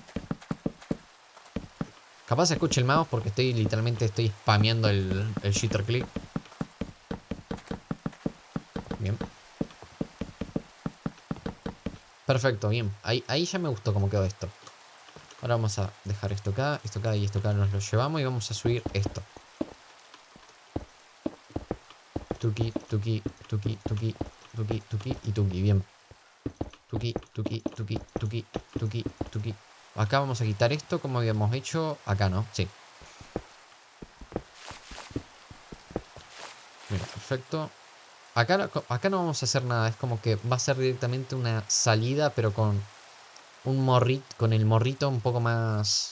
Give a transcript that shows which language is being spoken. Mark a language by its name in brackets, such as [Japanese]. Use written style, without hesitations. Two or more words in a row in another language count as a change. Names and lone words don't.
[Spanish] Capaz se escuche el mouse porque literalmente estoy spameando el [English] shitter click. [Spanish] Bien. Perfecto, bien. Ahí ya me gustó cómo quedó esto. Ahora vamos a dejar esto acá y esto acá nos lo llevamos y vamos a subir esto. Tuki, tuki, tuki, tuki, tuki, tuki y tuki. Bien. Tuki, tuki, tuki, tuki, tuki, tuki. Acá vamos a quitar esto como habíamos hecho. Acá no, sí. Mira, perfecto. Acá no vamos a hacer nada. Es como que va a ser directamente una salida, pero con un morrito, con el morrito un poco más...